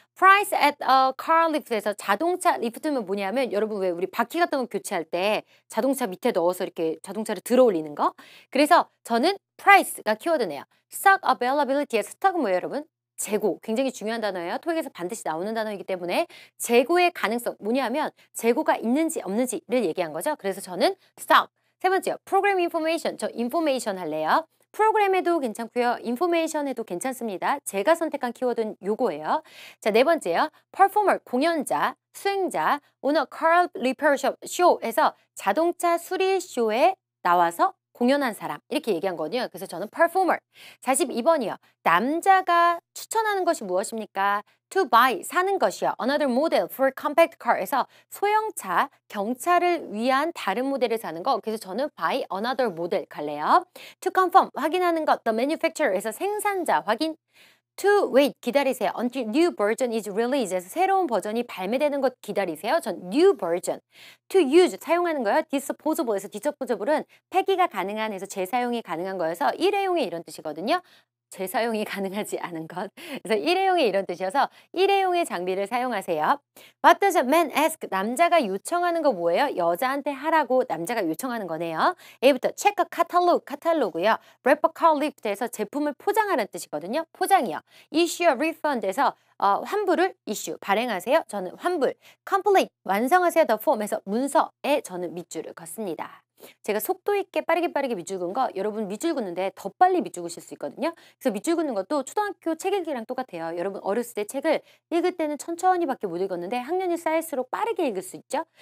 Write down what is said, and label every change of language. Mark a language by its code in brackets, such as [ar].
[en] Price at a car lift [ko] 에서 자동차 리프트면 뭐냐면 여러분 왜 우리 바퀴 같은 거 교체할 때 자동차 밑에 넣어서 이렇게 자동차를 들어 올리는 거? 그래서 저는 price가 키워드네요. Stock availability의 스톡은 뭐예요, 여러분? 재고, 굉장히 중요한 단어예요. 토익에서 반드시 나오는 단어이기 때문에 재고의 가능성, 뭐냐면 재고가 있는지 없는지를 얘기한 거죠. 그래서 저는 stock. 세 번째요. program information, 저 information 할래요. 프로그램에도 괜찮고요. 인포메이션에도 괜찮습니다. 제가 선택한 키워드는 요거예요. 자, 네 번째요. performer, 공연자, 수행자, 오너 car repair show에서 자동차 수리 쇼에 나와서 공연한 사람 이렇게 얘기한 거거든요. 그래서 저는 performer. 42번이요. 남자가 추천하는 것이 무엇입니까? To buy, 사는 것이요. [en] Another model for compact car [ko] 에서 소형차, 경차를 위한 다른 모델을 사는 거. 그래서 저는 buy another model 갈래요. To confirm, 확인하는 것. The manufacturer에서 생산자 확인. To wait, 기다리세요. [en] Until new version is released. [ko] 에서 새로운 버전이 발매되는 것 기다리세요. 전 new version. To use, 사용하는 거요. Disposable에서 disposable은 폐기가 가능한 해서 재사용이 가능한 거여서 일회용의 이런 뜻이거든요. 재사용이 가능하지 않은 것. 그래서 일회용의 이런 뜻이어서 일회용의 장비를 사용하세요. [en] What does a man ask? [ko] 남자가 요청하는 거 뭐예요? 여자한테 하라고 남자가 요청하는 거네요. A부터 check a catalog, 카탈로그요. Wrap a car lift에서 제품을 포장하는 뜻이거든요. 포장이요. Issue a refund에서 환불을 issue, 발행하세요. 저는 환불. Complete, 완성하세요. The form에서 문서에 저는 밑줄을 긋습니다. 제가 속도 있게 빠르게 밑줄 긋은 거 여러분 밑줄 긋는데 더 빨리 밑줄 긋을 수 있거든요. 그래서 밑줄 긋는 것도 초등학교 책 읽기랑 똑같아요. 여러분 어렸을 때 책을 읽을 때는 천천히밖에 못 읽었는데 학년이 쌓일수록 빠르게 읽을 수 있죠.